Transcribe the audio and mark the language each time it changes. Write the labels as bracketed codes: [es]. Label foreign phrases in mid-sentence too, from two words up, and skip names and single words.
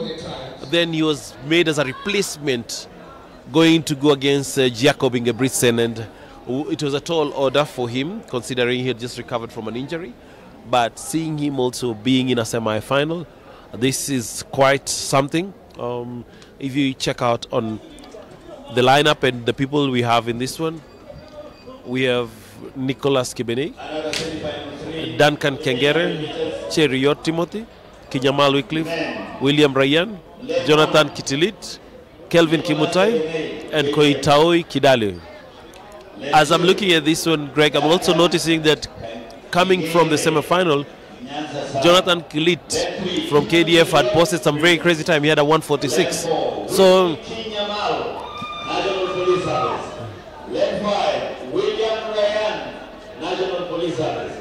[en] Then he was made as a replacement, going to go against Jacob Ingebrigtsen, and it was a tall order for him, considering he had just recovered from an injury. But seeing him also being in a semi-final, this is quite something. If you check out on the lineup and the people we have in this one, we have Nicholas Kibene, Duncan Kengere, Cheriot Timothy, Kinyamal Wycliffe, William Ryan, Jonathan Kitilit, Kelvin Kimutai, and Koitaoi Kidale. As I'm looking at this one, Greg, I'm also noticing that coming from the semi-final, Jonathan Kilit from KDF had posted some very crazy time. He had a 146. So Led by William Ryan, National Police Service.